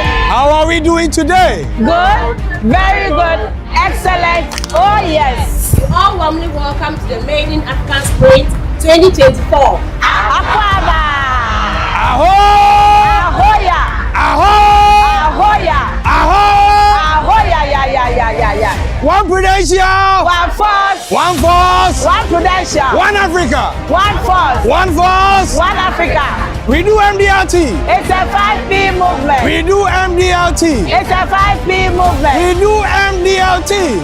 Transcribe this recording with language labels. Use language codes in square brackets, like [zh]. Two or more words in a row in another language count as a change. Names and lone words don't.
[en] How are we doing today? Good. Very good. Excellent. Oh, yes. You all warmly welcome to the Maiden Africa Sprint 2024. Aquaba. Aho! Ahoya. Aho! Ahoya. Aho! Ahoya. Yeah. One Prudential. One force. One force. One Prudential. One Africa. One force. One force. One Africa. We do MDRT. It's a 5P movement. We do MDRT. It's a 5P movement. We do MDRT.